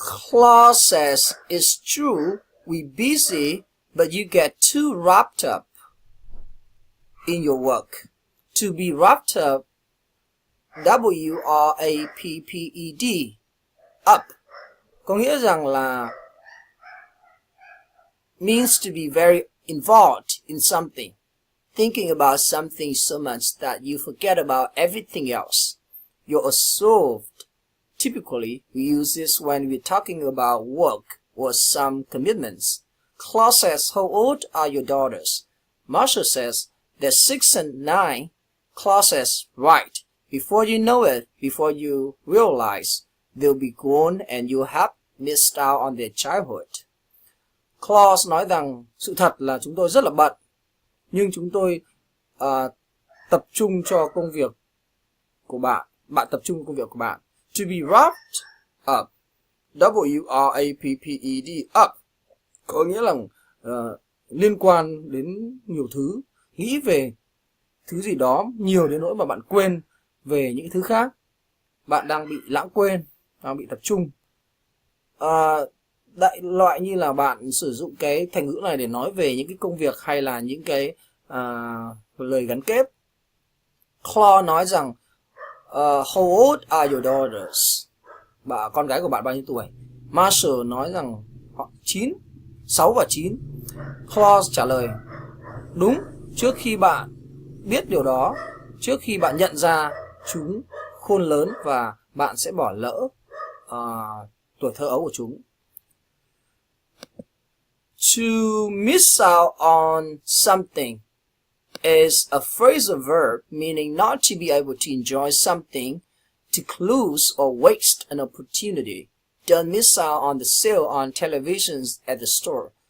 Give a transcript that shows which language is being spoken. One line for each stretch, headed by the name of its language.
English: Claude says, it's true, we're busy, but you get too wrapped up in your work. To be wrapped up, W-R-A-P-P-E-D, up,
Vietnamese: có nghĩa rằng là
English: means to be very involved in something, thinking about something so much that you forget about everything else. You're absorbed. Typically, we use this when we're talking about work or some commitments. Claude says, how old are your daughters? Marshall says, they're 6 and 9. Claude says, right. Before you know it, before you realize, they'll be grown and you have missed out on their childhood.
Vietnamese: Claude nói rằng sự thật là chúng tôi rất là bận, nhưng chúng tôi tập trung cho công việc của bạn. Bạn tập trung cho công việc của bạn.
English: To be wrapped up, W-R-A-P-P-E-D, up,
Vietnamese: có nghĩa là liên quan đến nhiều thứ, nghĩ về thứ gì đó nhiều đến nỗi mà bạn quên về những thứ khác. Bạn đang bị lãng quên, đang bị tập trung. Đại loại như là bạn sử dụng cái thành ngữ này để nói về những cái công việc hay là những cái lời gắn kết.
English: Claude
Vietnamese: nói rằng
English: how old are your daughters?
Vietnamese: Con gái của bạn bao nhiêu tuổi? Marshall nói rằng họ 9, 6 và 9. Claude trả lời, đúng, trước khi bạn biết điều đó, trước khi bạn nhận ra chúng khôn lớn và bạn sẽ bỏ lỡ tuổi thơ ấu của chúng.
English: To miss out on something is a phrasal verb meaning not to be able to enjoy something, to lose or waste an opportunity. Don't miss out on the sale on televisions at the store.